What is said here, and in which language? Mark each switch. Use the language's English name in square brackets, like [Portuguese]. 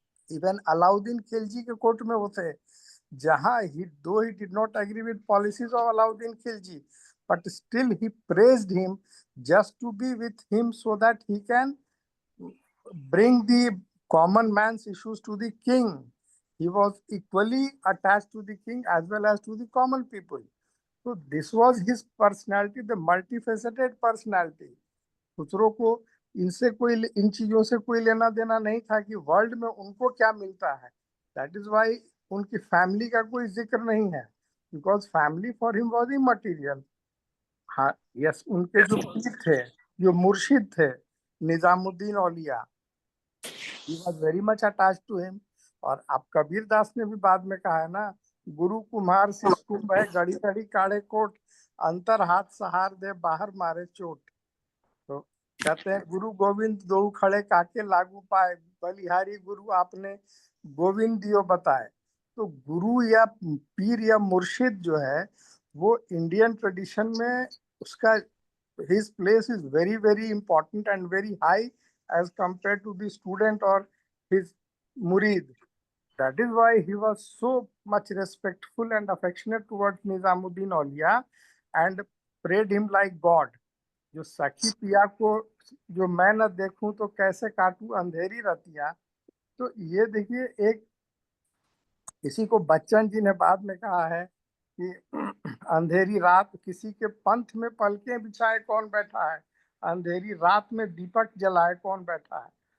[English] Even Alauddin Khilji [Hindi] के court में वो थे, जहाँ [English] though he did not agree with policies of Alauddin Khilji, but still he praised him just to be with him so that he can bring the common man's issues to the king. He was equally attached to the king as well as to the common people. So this was his personality, the multifaceted personality. [Hindi] Khusro को इनसे कोई, इन चीजों से कोई लेना देना नहीं था कि वर्ल्ड में उनको क्या मिलता है. [English] That is why [Hindi] उनकी फैमिली का कोई जिक्र नहीं है, [English] because family for him was immaterial. [Hindi] हाँ, यस, उनके जो पीर थे, जो मुर्शिद थे, निजामुद्दीन औलिया, [English] he was very much attached to him. [Hindi] और अब कबीर दास ने भी बाद में कहा है ना, गुरु कुम्हार सिस्कुंभ है, घड़ी घड़ी काढ़े कोट, अंतर हाथ सहार दे, बाहर मारे चोट. तो कहते हैं गुरु गोविंद दो खड़े काके लागू पाए, बलिहारी गुरु आपने गोविंद दियो बताए. तो गुरु या पीर या मुर्शिद जो है वो इंडियन ट्रेडिशन में उसका [English] his place is very, very important and very high as compared to the student or his murid. That is why he was so much respectful and affectionate towards Nizamuddin Aulia and prayed him like God. [Hindi] जो सखी पिया को जो मैं न देखूं तो कैसे काटूं अंधेरी रतिया, तो ये देखिए एक इसी को बच्चन जी ने बाद में कहा है कि अंधेरी रात किसी के पंथ में पलकें बिछाए कौन बैठा है, अंधेरी रात में दीपक जलाए कौन बैठा है।